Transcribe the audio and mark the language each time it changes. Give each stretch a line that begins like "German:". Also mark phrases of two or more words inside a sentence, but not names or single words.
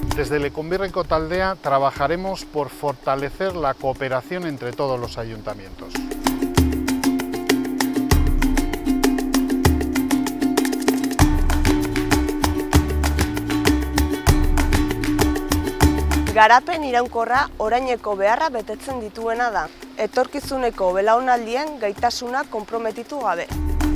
Spanish: Desde Leconbirreko taldea trabajaremos por fortalecer la cooperación entre todos los ayuntamientos.
Basque: Garapen iraunkorra oraineko beharra betetzen dituena da, etorkizuneko belaunaldien gaitasuna konprometitu gabe.